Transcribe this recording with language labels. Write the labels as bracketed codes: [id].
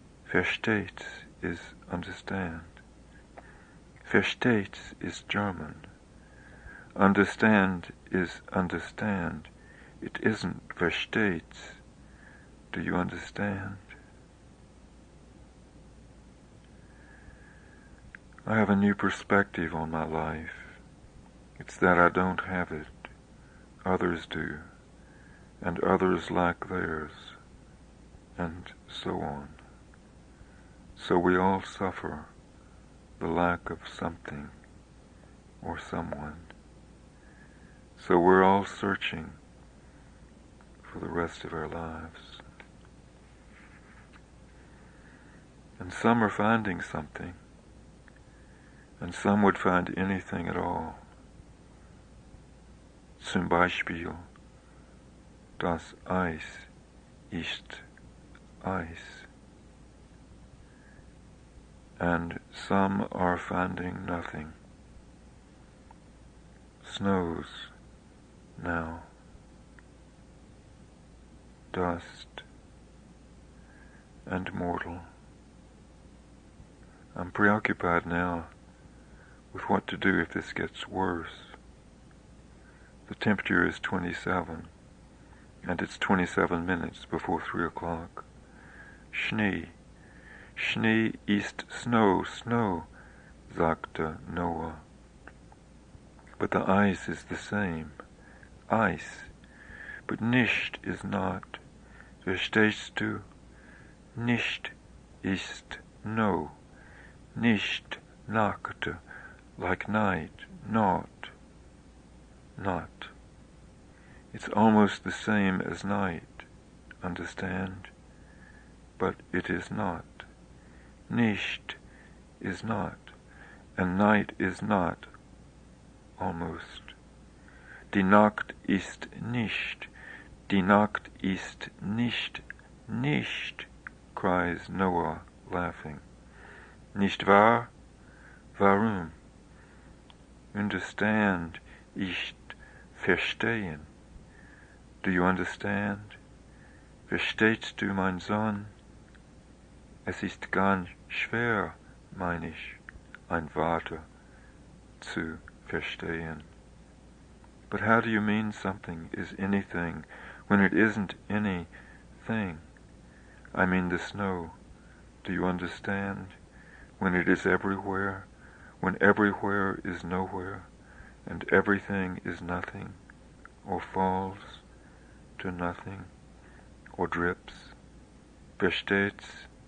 [en] Versteht is understand. Versteht is German. Understand is understand. It isn't versteht. Do you understand? I have a new perspective on my life. It's that I don't have it. Others do. And others lack theirs. And so on. So we all suffer the lack of something or someone. So we're all searching for the rest of our lives. And some are finding something, and some would find anything at all. [de] Zum Beispiel, das Eis ist Eis. [en] And some are finding nothing. Snows now. Dust and mortal. I'm preoccupied now with what to do if this gets worse. The temperature is 27, and it's 27 minutes before 3 o'clock. [de] Schnee. Schnee ist Snow, Snow, sagte Noah. [en] But the ice is the same. Ice. But nicht is not. [de] Verstehst du? [en] Nicht ist no. Nicht Nacht, like night, not. Not. It's almost the same as night, understand? But it is not. Nicht is not, and night is not, almost. [de] Die Nacht ist nicht, die Nacht ist nicht, nicht, [en] cries Noah, laughing. [de] Nicht wahr? Warum? Understand ist verstehen. [en] Do you understand? [de] Verstehst du, mein Sohn? Es ist ganz schwer, meine ich, ein Wort zu verstehen. [en] But how do you mean something is anything when it isn't anything? I mean the snow. Do you understand? When it is everywhere, when everywhere is nowhere, and everything is nothing, or falls to nothing, or drips. [de] Versteht's?